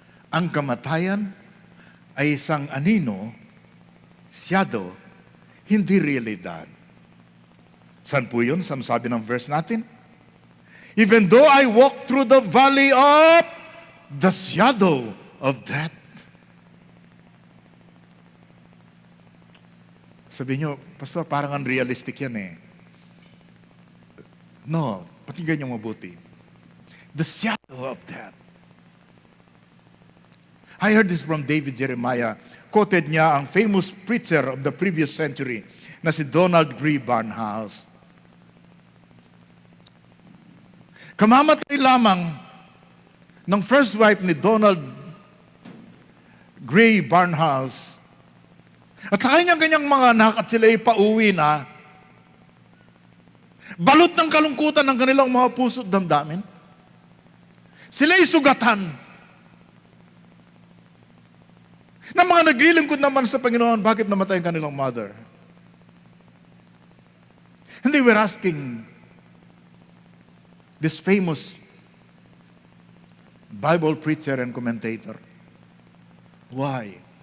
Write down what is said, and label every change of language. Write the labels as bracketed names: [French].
[Filipino] Ang kamatayan ay isang anino, shadow, hindi realidad. Saan po yun? Saan sabi ng verse natin? [English] Even though I walk through the valley of the shadow of death. [Filipino] Sabi nyo, Pastor, parang unrealistic yan eh. [English] No, [Filipino] pakinggan nyo mabuti. [English] The shadow of death. I heard this from David Jeremiah. Quoted [Filipino] niya ang [English] famous preacher of the previous century na si Donald Grey Barnhouse. [Filipino] Kamamatay lamang ng first wife ni Donald Grey Barnhouse. At sa kanyang mga anak at sila ay pauwi na, balot ng kalungkutan ng kanilang mga puso at damdamin. Sila ay sugatan. Na mga naglilingkod naman sa Panginoon, bakit namatay ang kanilang mother? [English] And they were asking this famous Bible preacher and commentator, why?